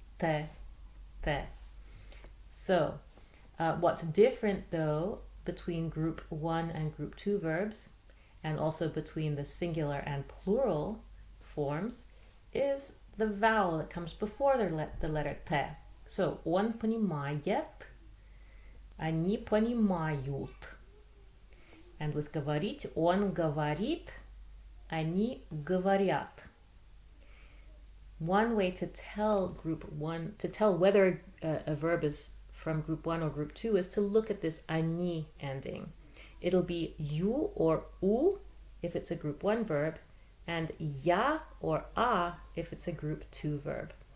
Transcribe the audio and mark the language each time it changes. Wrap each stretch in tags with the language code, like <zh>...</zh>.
<en>«т», «т». So what's different though between group 1 and group 2 verbs, and also between the singular and plural forms, is the vowel that comes before the letter «т».</en> <ru>So, он понимает, они понимают.</ru> <en>And with</en> <ru>говорить, он говорит, они говорят.</ru> <en>One way to tell whether a verb is from group 1 or group 2 is to look at this они ending. It'll be you or u if it's a group 1 verb, and ya or a if it's a group 2 verb.</en>